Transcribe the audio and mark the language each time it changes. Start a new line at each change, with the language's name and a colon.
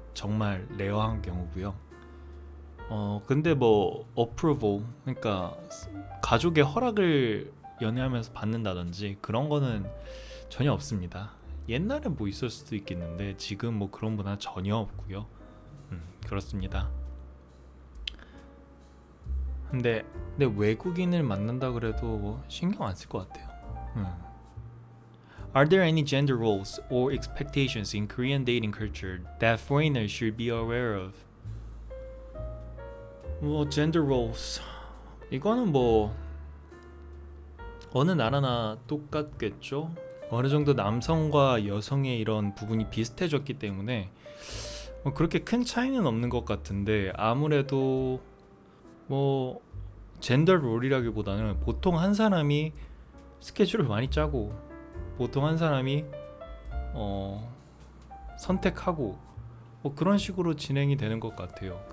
Korean: 정말 레어한 경우고요. 근데 뭐 approval, 그러니까 가족의 허락을 연애하면서 받는다든지 그런 거는 전혀 없습니다. 옛날에 뭐 있을 수도 있겠는데 지금 뭐 그런 문화 전혀 없고요. 그렇습니다. 근데 외국인을 만난다 그래도 뭐 신경 안 쓸 것 같아요.
English: Are there any gender roles or expectations in Korean dating culture that foreigners should be aware of?
Korean: 뭐 gender roles, 이거는 뭐 어느 나라나 똑같겠죠. 어느 정도 남성과 여성의 이런 부분이 비슷해졌기 때문에 뭐 그렇게 큰 차이는 없는 것 같은데, 아무래도 뭐 젠더 롤이라기보다는 보통 한 사람이 스케줄을 많이 짜고 보통 한 사람이 선택하고 뭐 그런 식으로 진행이 되는 것 같아요.